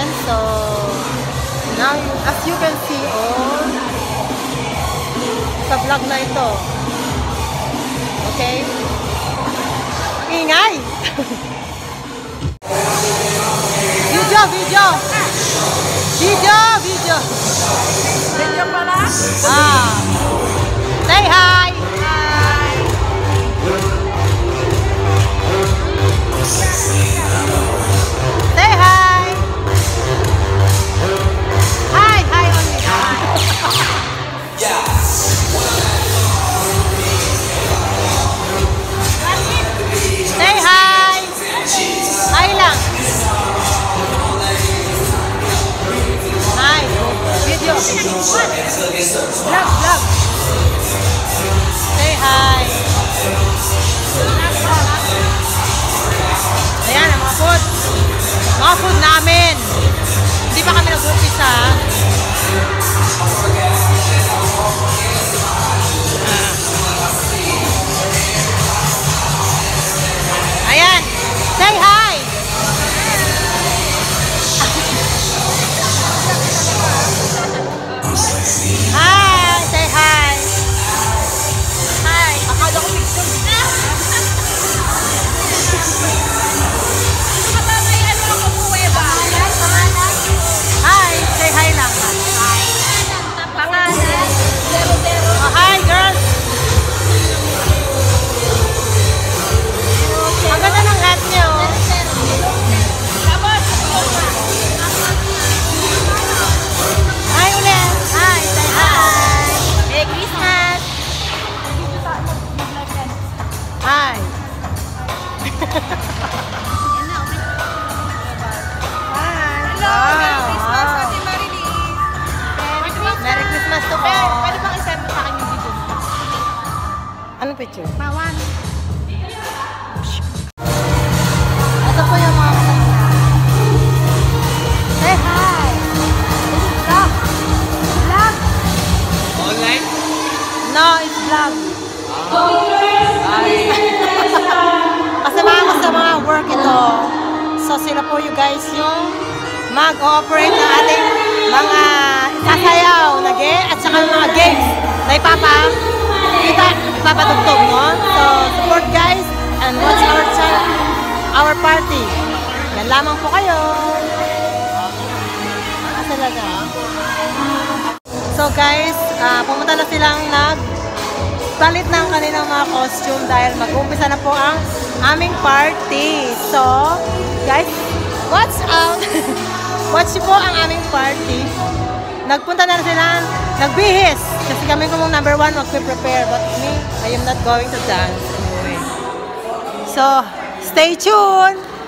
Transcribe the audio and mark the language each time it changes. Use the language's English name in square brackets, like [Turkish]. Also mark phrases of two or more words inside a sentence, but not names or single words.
[English] So, now, as you can see, [Filipino] sa vlog na ito. Okay? Ingay! [English] Video! [Filipino] Video pala? [English] Say hi! Say hi! Hi only. Say hi! [Filipino] Hi lang. Hi. [English] Video. Vlog. Say hi. [Filipino] Ayan, ang mga food namin. Hindi pa kami nag-umpisa. [English] Ayan, say hi. Hi, say hi. Hi. [Filipino] Akala ko picture. [English] Hi, say hi lang. [Filipino] Pangalan. [English] Oh, hi, girls. [Filipino] Ang ganda ng hat niyo. Hi ulit. [English] Hi, say hi. Merry Christmas. Hi. Merry Christmas to po. [Filipino] Pwede bang isend mo sa akin yung video? Anong picture? Pawan. Ito po yung mga kasama. [English] Say hi! Vlog! Vlog! Online? No, it's vlog. [Filipino] Kasama ko sa mga work ito. So sila po [English] you guys [Filipino] yung mag-ooperate ng ating mga sasayaw na game at saka yung mga games na ipapatugtog, no? [English] So support guys and watch our channel, our party. [Filipino] Yan lamang po kayo. Talaga. [English] So guys, [Filipino] pumunta na silang nagpalit ng kanilang mga costume dahil mag-umpisa na po ang aming party. [English] So guys, watch out! [Filipino] Watch po ang aming party. Nagpunta na sila, nagbihis. Kasi kami kung number 1 mag-prepare. [English] But me, I am not going to dance. Anyway. So, stay tuned!